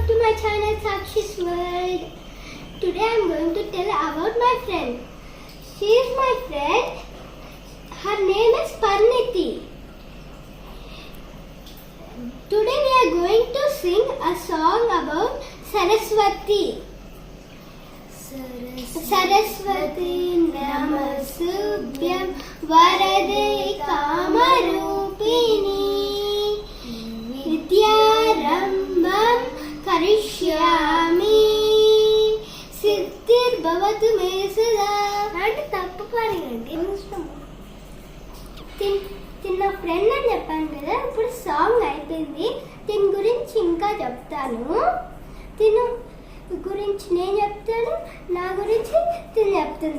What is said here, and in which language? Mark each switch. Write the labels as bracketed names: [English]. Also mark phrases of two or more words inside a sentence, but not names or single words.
[English] my channel Sakshi's World. Today I am going to tell about my friend. She is my friend. Her name is Parniti. Today we are going to sing a song about Saraswati. [Sanskrit] सरस्वति नमस्तुभ्यं वरदे कामरूपिणि विद्यारम्भं करिष्यामि सिद्धिर्भवतु मे सदा. [Telugu] అంటే తప్పు పాడండి. తిన్న ఫ్రెండ్ అని చెప్పాను కదా, ఇప్పుడు సాంగ్ అయిపోయింది. దీని గురించి ఇంకా చెప్తాను. తిను గురించి నేను చెప్తాను, నా గురించి తిను చెప్తుంది.